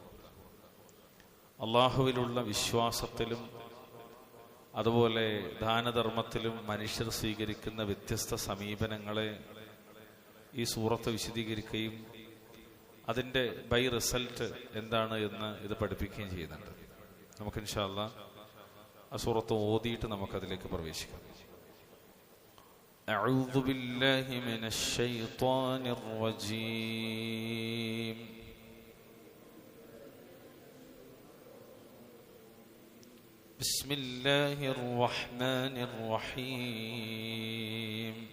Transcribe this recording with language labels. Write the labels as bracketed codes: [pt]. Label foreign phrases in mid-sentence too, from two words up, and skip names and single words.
[ml] അള്ളാഹുവിലുള്ള വിശ്വാസത്തിലും അതുപോലെ ദാനധർമ്മത്തിലും മനുഷ്യർ സ്വീകരിക്കുന്ന വ്യത്യസ്ത സമീപനങ്ങളെ ഈ സൂറത്ത് വിശദീകരിക്കുകയും അതിൻ്റെ [en] by result [ml] എന്താണ് എന്ന് ഇത് പഠിപ്പിക്കുകയും ചെയ്യുന്നുണ്ട്. നമുക്ക് [ar] إن شاء الله [ml] ആ സൂറത്ത് ഓതിയിട്ട് നമുക്കതിലേക്ക് പ്രവേശിക്കാം. [ar] أعوذ بالله من الشيطان الرجيم. بسم الله الرحمن الرحيم.